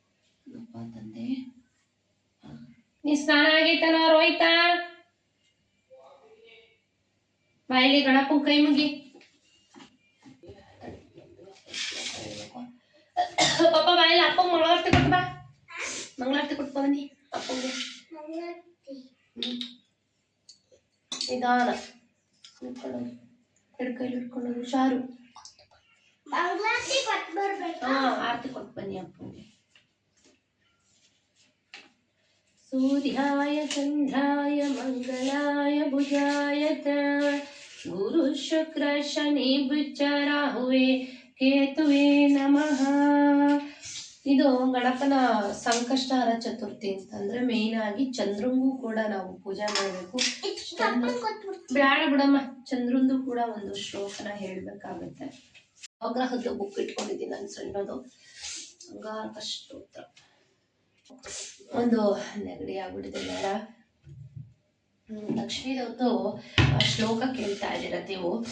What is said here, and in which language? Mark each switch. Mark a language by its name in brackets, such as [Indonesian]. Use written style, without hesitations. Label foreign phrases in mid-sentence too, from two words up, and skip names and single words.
[Kannada] ನನ್ನಪ್ಪ ತಂದೆ ನೀ ಸ್ನಾನ ಆಗೈತನೋ ರೋಹಿತ ಬಾಯಿಲಿ ಗಣಪನ್ ಕೈ ಮುಗಿ ಪಾಪ ಬಾಯಿಲಿ ಅಪ್ಪಂಗೆ ಮಂಗಳಾರತಿ ಕೊಟ್ಟು ಬಾ ಮಂಗಳಾರತಿ ಕೊಟ್ಟು ಬನ್ನಿ ಅಪ್ಪಂಗೆ ನಿಧಾನ ಹಿಡ್ಕೊಳ್ಳೋದು ಹಿಡ್ಕೈಲಿ ಹಿಡ್ಕೊಳ್ಳೋದು ಹುಷಾರು ಮಂಗಳಾರತಿ ಕೊಟ್ಟು ಬರ್ಬೇಕು ಆರತಿ ಕೊಟ್ಟು ಬನ್ನಿ ಅಪ್ಪಂಗೆ [Sanskrit] सूर्याय चन्द्राय मंगलाय बुधाय च गुरु शुक्र शनि बुच्च राहुवे केतुवे नमः [Kannada] ಇದು ಗಣಪನ ಸಂಕಷ್ಟಹರ ಚತುರ್ಥಿ ಅಂತಂದ್ರೆ ಮೇನ್ ಆಗಿ ಚಂದ್ರಂಗೂ ಕೂಡ ನಾವು ಪೂಜೆ ಮಾಡಬೇಕು ಬೇಡ ಬಿಡಮ್ಮ ಚಂದ್ರಂದು ಕೂಡ ಒಂದು ಶ್ಲೋಕನ ಹೇಳ್ಬೇಕಾಗತ್ತೆ ಅಗ್ರಹದ ಬುಕ್ ಇಟ್ಕೊಂಡಿದ್ದೀನಿ ನಾನು ಸಣ್ಣದು ಅಂಗಾರಕ ಸ್ತೋತ್ರ ಒಂದು ನೆಗಡಿ ಆಗ್ಬಿಟ್ಟಿದೆ ಬೇಡ ಲಕ್ಷ್ಮೀದವ್ರದ್ದು ಶ್ಲೋಕ ಕೇಳ್ತಾ ಇದ್ದೀರ ನೀವು